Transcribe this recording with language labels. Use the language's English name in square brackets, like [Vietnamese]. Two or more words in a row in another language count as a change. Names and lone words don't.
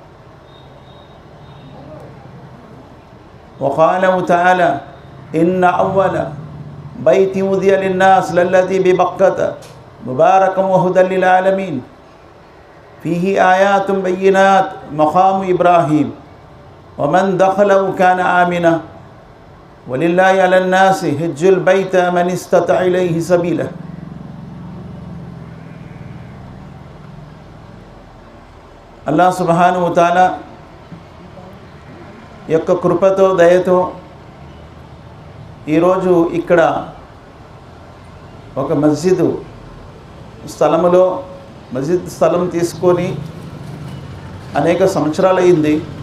[Arabic] وقال تعالى إن أول بيت وضع للناس للذي ببكة مباركا وهدى للعالمين فيه آيات بينات مقام إبراهيم ومن دخله كان آمنا ولله على الناس حج البيت من استطاع إليه سبيلا. الله سبحانه وتعالى [Telugu] యొక్క కృపతో దయతో ఈరోజు ఇక్కడ ఒక మస్జిద్ స్థలం తీసుకొని అనేక సంవత్సరాలు అయింది.